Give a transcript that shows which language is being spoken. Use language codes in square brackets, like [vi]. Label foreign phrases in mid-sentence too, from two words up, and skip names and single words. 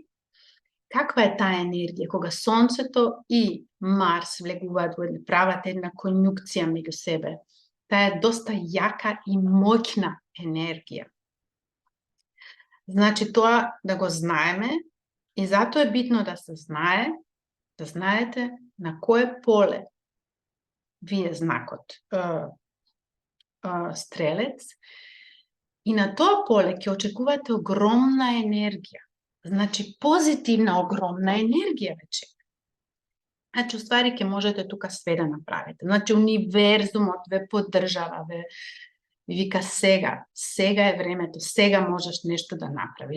[mk] Каква е таа енергија кога Сонцето и Марс влегуваат во прават една конјункција меѓу себе? Таа е доста јака и моќна енергија. Значи тоа да го знаеме и затоа е битно да се знае, да знаете на које поле вије знакот стрелец и на то поле ќе очекувате огромна енергија. Значи, позитивна огромна енергија ве чека. Значи, уствари ќе можете тука све да направите. Значи, универзумот ве поддржава, ве вика сега е времето, сега можеш нешто да направиш.